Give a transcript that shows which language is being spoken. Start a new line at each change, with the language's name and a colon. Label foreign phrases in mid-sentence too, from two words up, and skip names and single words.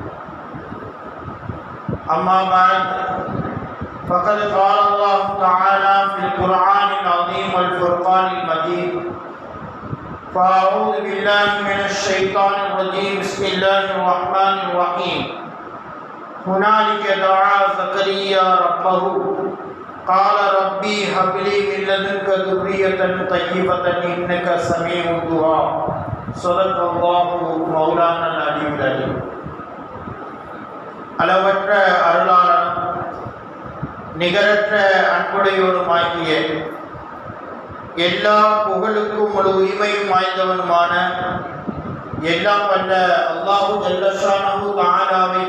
Arabic: أما بعد، فقد قال الله تعالى في القرآن العظيم والفرقان المجيد: فأعوذ بالله من الشيطان الرجيم، بسم الله الرحمن الرحيم. هنالك دعا زكريا ربه قال ربي هب لي من لدنك ذرية طيبة إنك سميع الدعاء. صدق الله مولانا العلي العليم.
Tamil: அளவற்ற அருளாளனும் நிகரற்ற அன்புடையோருமாகிய எல்லா புகழுக்கும் முழு உரிமையும் வாய்ந்தவனுமான எல்லாம் வல்ல
Arabic: الله جل شأنه تعالى